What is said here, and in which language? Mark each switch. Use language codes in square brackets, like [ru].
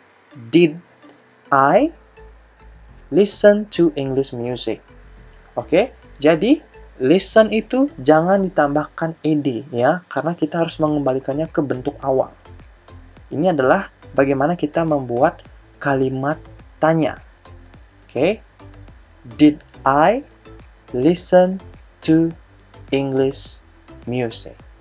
[en] Did I listen to English music. [id] Oke, jadi listen itu jangan ditambahkan ed ya, karena kita harus mengembalikannya ke bentuk awal. Ini adalah bagaimana kita membuat kalimat tanya. [en] Oke, did I listen to English music?